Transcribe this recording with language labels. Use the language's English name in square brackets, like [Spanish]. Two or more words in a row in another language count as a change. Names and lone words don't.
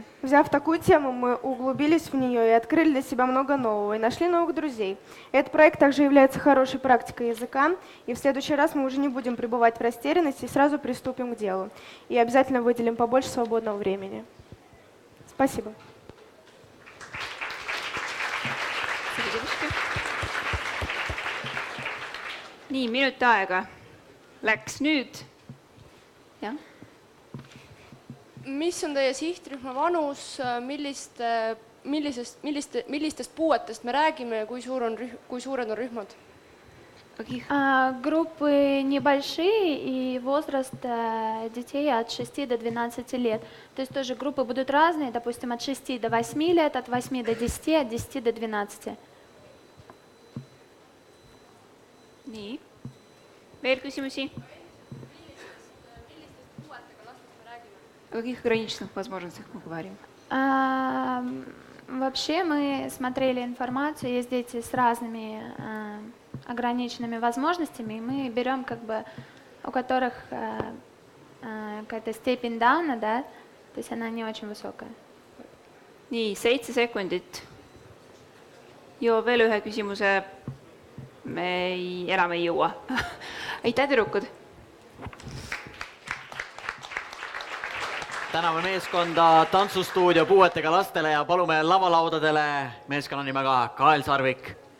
[Russian] Взяв такую тему, мы углубились в нее и открыли для себя много нового, и нашли новых друзей. Этот проект также является хорошей практикой языка, и в следующий раз мы уже не будем пребывать в растерянности и сразу приступим к делу. И обязательно выделим побольше свободного времени. Спасибо. [Estonian] Nii, minut aega läks nüüd. Ja. Mis on teie sihtrühma vanus, millistest puuetest me räägime ja kui suured on rühmad? [Russian] Группы небольшие и возраст детей от 6 до 12 лет. То есть тоже группы будут разные, допустим, от 6 до 8 лет, от 8 до 10, от 10 до 12. [Estonian] Nii, veel küsimusi? [Russian] О каких ограниченных возможностях мы говорим? Вообще мы смотрели информацию, есть дети с разными ограниченными возможностями, и мы берем как бы, у которых какая-то степень дауна, да, то есть она не очень высокая. [Estonian] Nii, 7 sekundit. Ja veel ühe küsimuse. Me enam ei jõua. Aitäh, tüdrukud! Täname meeskonda tantsustuudio puuetega lastele ja palume lavalaudadele meeskonna nimega Kael Sarvik.